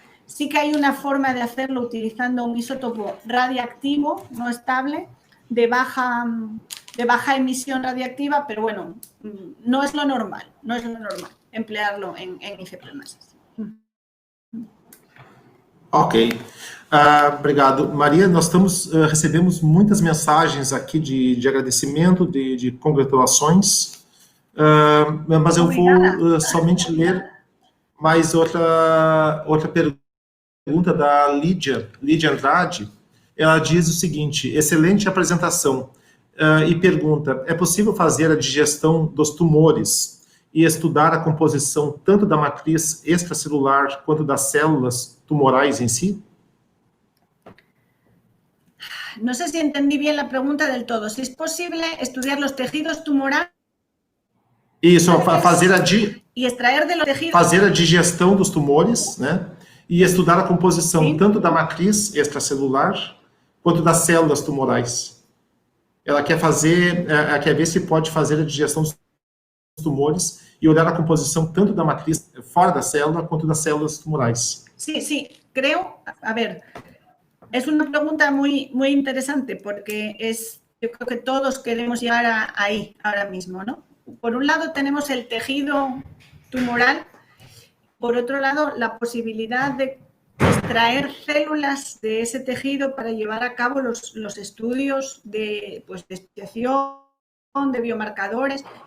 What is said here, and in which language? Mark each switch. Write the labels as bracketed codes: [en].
[es] Sí que hay una forma de hacerlo utilizando un isótopo radiactivo, no estable, de baja emisión radiactiva, pero bueno, no es lo normal, emplearlo en ICP masas. [pt] Ok. Obrigado. Maria, nós recebemos muitas mensagens aqui de agradecimento, de congratulações. Mas eu Obrigada. vou somente ler mais outra pergunta da Lídia Andrade. Ela diz o seguinte: excelente apresentação. E pergunta: é possível fazer a digestão dos tumores e estudar a composição tanto da matriz extracelular quanto das células tumorais em si? [es] No sé si entendí bien la pregunta del todo. Si es posible estudiar los tejidos tumorales [pt] Isso, [es] y extraer de los tejidos... [pt] fazer a digestão dos tumores, né? E estudar a composição Sim. tanto da matriz extracelular quanto das células tumorais. Ela quer quer ver se pode fazer a digestão dos tumores y olhar [es] la composición [pt] tanto da matriz fora da célula quanto das células tumorais. [es] Sí, sí, creo, a ver, es una pregunta muy, muy interesante porque yo creo que todos queremos llegar ahí ahora mismo, ¿no? Por un lado tenemos el tejido tumoral, por otro lado la posibilidad de extraer células de ese tejido para llevar a cabo los estudios de especiación, de biomarcadores.